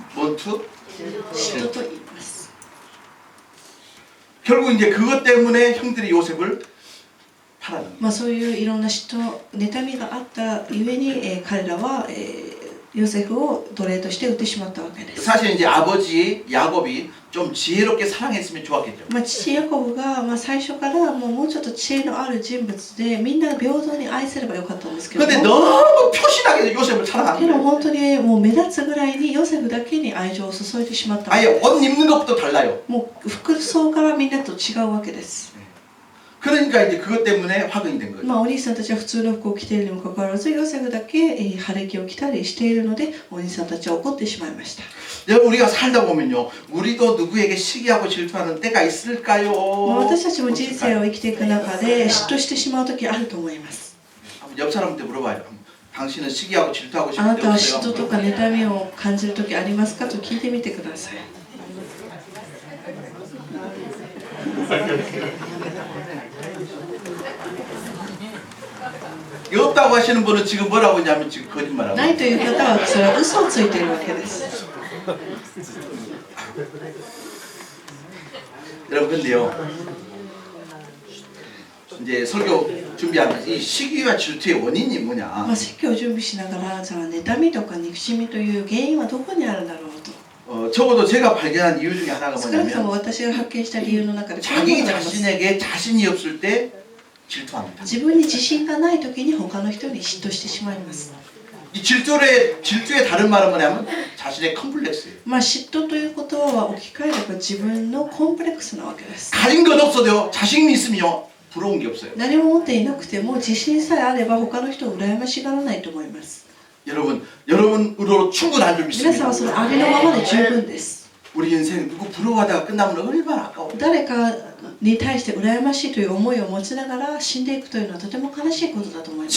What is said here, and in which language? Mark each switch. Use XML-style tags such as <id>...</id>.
<ko>뭔투?</ko> <ja>嫉妬と言います。</ja> <ko>결국 이제 그것 때문에 형들이 요셉을 팔아넘긴.</ko> <ja>まあそういういろんな嫉妬、妬みがあったゆえに、彼らは、ヨセフを奴隷として売ってしまったわけです。</ja> <ko>사실 이제 아버지 야곱이 좀 지혜롭게 사랑했으면 좋았겠죠.</ko> <ja>まあ父ヤコブが、最初からもうちょっと知恵のある人物でみんな平等に愛せればよかったんですけど</ja> <ko>근데</ko> <ja>も、</ja> <ko>너무 표신하게 요셉을</ko> <ja>け</ja> <ko>사랑하는</ko> <ja>ど</ja> <ko>거예요.</ko> <ja>本当にもう目立つぐらいにヨセフだけに愛情を注いでしまったわけ</ja> <ko>아예</ko> <ja>です。</ja> <ko>옷 입는 것부터 달라요.</ko> <ja>もう服装からみんなと違うわけです。</ja> <ko>그러니까 이제 그것 때문에 화근이 된 거예요.</ko> <ja>お兄さんたちは普通の服を着ているにもかかわらずヨセフだけ晴れ着を着たりしているのでお兄さんたちは怒ってしまいました。</ja> <ko>여러분 우리가 살다 보면요, 우리도 누구에게 시기하고 질투하는 때가 있을까요?</ko> <ja>私たちも人生を生きていく中で嫉妬してしまう時あると思います。</ja> <ko>한번 옆 사람한테 물어봐요. 당신은 시기하고 질투하고</ko> <ja>あ</ja> <ko>싶은</ko> <ja>な</ja> <ko>때</ko> <ja>たは嫉妬</ja> <ko>없어요?</ko> <ja>とか妬みを感じる時ありますかと聞いてみてください。</ja> <ko>없다고 하시는 분은 지금 뭐라고 하냐면 지금 거짓말하고</ko> <ja>ないという方はそれは嘘をついているわけです。</ja> <ko>여러분 근데요, 이제 설교 준비하면서 이 시기와 질투의 원인이 뭐냐?</ko> <ja>説教を準備しながらじゃあ妬みとか憎しみという原因はどこにあるんだろうと。</ja> <ko>적어도 제가 발견한 이유 중에 하나가</ko> <ja>少なくとも</ja> <ko>뭐냐면</ko> <ja>私が発見した理由の中でこういうのがあります。</ja> <ko>자신에게 자신이 없을 때 질투합니다.</ko> <ja>自分に自信がない時に他の人に嫉妬してしまいます。</ja> <ko>이 질투의 다른 말은 뭐냐면 자신의 컴플렉스예요.</ko> <ja>嫉妬という言葉は置き換えれば自分のコンプレックスなわけです。</ja> <ko>가진 것 없어도요, 자신이 있으면 부러운 게 없어요.</ko> <ja>何も持っていなくても自信さえあれば他の人を羨ましがらないと思います。</ja> <ko>여러분으로 충분한 줄</ko> <ja>皆さんはそのありのままで十分です。</ja> <ko>우리 인생 누구 부러워하다가 끝나면 얼마나 아까워.</ko> <ja>誰かに対して羨ましいという思いを持ちながら死んでいくというのはとても悲しいことだと思います。</ja>